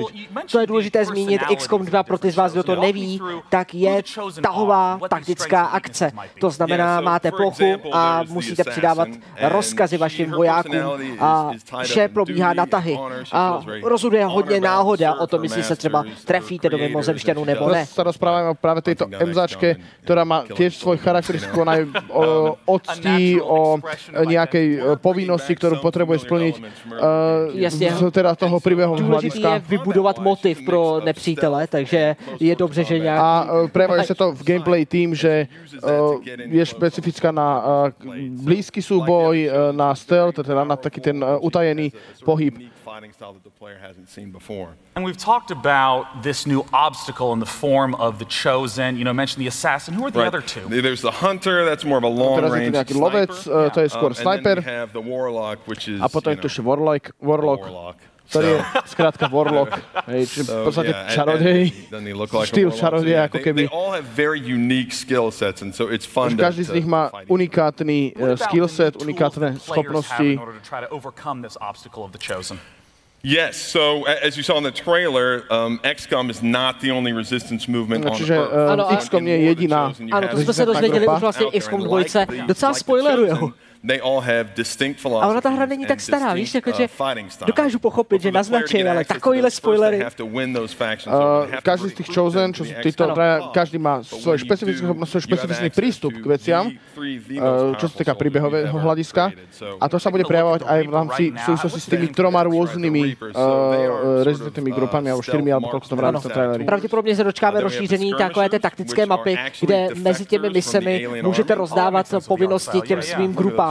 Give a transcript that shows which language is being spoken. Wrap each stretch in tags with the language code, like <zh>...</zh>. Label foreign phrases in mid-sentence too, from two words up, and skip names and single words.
<cs>Co je důležité zmínit, XCOM 2, pro ty z vás, kdo to neví, tak je tahová taktická akce. To znamená, máte plochu a musíte přidávat rozkazy vašim vojákům a vše probíhá na tahy. A rozhoduje hodně náhoda o tom, jestli se třeba trefíte do mimozemšťanů nebo ne.</cs> <sk>Sa rozprávame o práve tejto MZáčke, ktorá má tiež svoj charakteristiku o octi, o nejakej povinnosti, ktorú potrebuje splniť z teda toho príbehu hľadiska.</sk> <cs>Důležité je vybudovat motiv pro nepřítele, takže je dobře, že nějaký...</cs> <sk>A prejavuje sa to v gameplay tým, že je špecifická na blízky súboj, na stealth, teda na taký ten utajený pohyb.</sk> <en>And we've talked about this new obstacle in the form of the Chosen. You know, mentioned the assassin. Who are the other two? There's the hunter, that's more of a long-range sniper.</en> <sk>To je skôr sniper. A potom je tu ešte warlock, ktorý je skrátka warlock, čiže v podstate čarodej, štýl čarodeja, ako keby. Každý z nich má unikátny skillset, unikátne schopnosti.</sk> <en>Yes, so as you saw in the trailer, XCOM is not the only resistance movement on Earth.</en> <cs>Ano, XCOM je jediná. Ano, to jsme se dozvěděli už vlastně XCOM 2, docela spoilerujou.</cs> <en>They all have distinct philosophies.</en> <cs>A ona ta hra není tak stará, víš, jakože dokážu pochopit, že naznačím, ale takovýhle spoilery.</cs> <sk>Každý z tých Chosen, čo sú títo, každý má svoj špecifický prístup k veciam, čo sa týka príbehového hľadiska. A to sa bude prejavovať aj v rámci v súvislosti s tými troma rôznymi rezidentnými grupami, alebo 4, alebo koľko to v rámci trailery.</sk> <cs>Pravděpodobně se dočkáme rozšíření takové té taktické mapy, kde mezi těmi misemi můžete rozdávat povinnosti těm svým grupám.</cs>